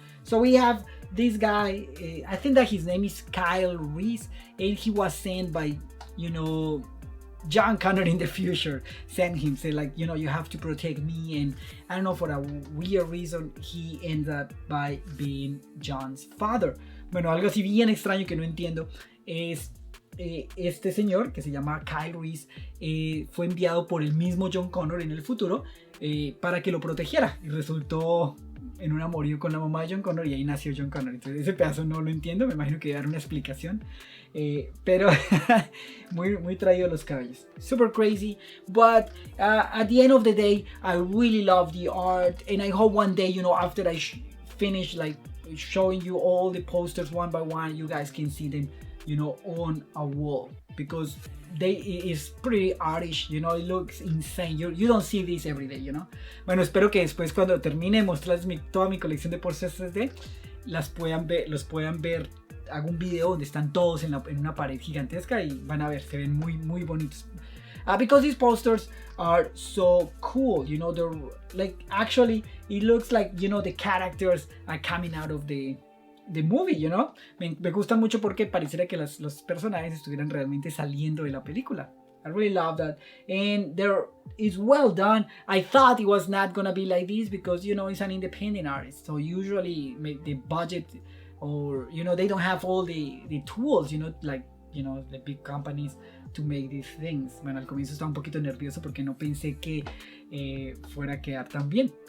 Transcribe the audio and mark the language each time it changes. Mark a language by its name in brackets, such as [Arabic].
[English] So we have this guy, I think that his name is Kyle Reese, and he was sent by, you know, John Connor in the future. Sent him, say like, you know, you have to protect me, and I don't know, for a weird reason he ends up by being John's father. [Spanish] Bueno, algo así bien extraño que no entiendo es este señor que se llama Kyle Reese fue enviado por el mismo John Connor en el futuro para que lo protegiera, y resultó en un amorío con la mamá de John Connor, y ahí nació John Connor. Entonces ese pedazo no lo entiendo, me imagino que debe dar una explicación, pero muy traído los cabellos, [English] super crazy. But at the end of the day, I really love the art, and I hope one day, you know, after I finish like showing you all the posters one by one, you guys can see them, you know, on a wall, because it's pretty artish, you know, it looks insane. You don't see this every day, you know. [Spanish] Bueno, espero que después, cuando termine de mostrarles toda mi colección de posters 3D, los puedan ver. Hago un video donde están todos en una pared gigantesca, y van a ver, se ven muy bonitos. [English] Because these posters are so cool, you know, they're like, actually it looks like, you know, the characters are coming out of the movie, you know. [Spanish] Me gusta mucho porque pareciera que los personajes estuvieran realmente saliendo de la película. [English] I really love that, and it's well done. I thought it was not gonna be like this because, you know, it's an independent artist, so usually the budget, or, you know, they don't have all the tools, you know, like, you know, the big companies to make these things. [Spanish] Bueno, al comienzo estaba un poquito nervioso porque no pensé que fuera a quedar tan bien.